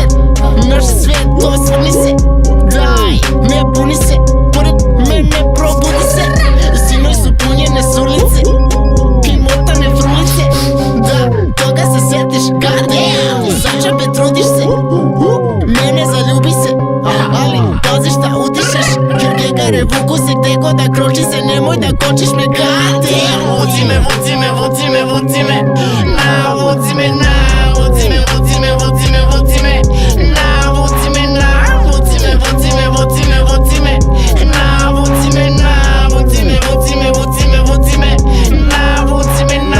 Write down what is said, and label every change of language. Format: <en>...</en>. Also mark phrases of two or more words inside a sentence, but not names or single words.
<sr>naš svet, osvrni se, daj, ne buni se, pored mene probudi se, sinoć su punjene sulice i motane frulice, da, toga se sjetiš,</sr> <en>god damn,</en> <sr>za džabe trudiš se, mene zaljubi se, ali pazi šta udišeš, jer gegare vuku se gde god da kroči se, nemoj da kočiš me,</sr> <en>god damn,</en> <sr>vodi me, vodi me, vodi me, vodi me, na, vodi me, na, vodi me, vodi me, vodi me, vodi me, na, vodi me, na, vodi me, vodi me, vodi me, vodi me, na, vodi me, na, vodi me, vodi me, vodi me, vodi me, na, vodi me, na.</sr>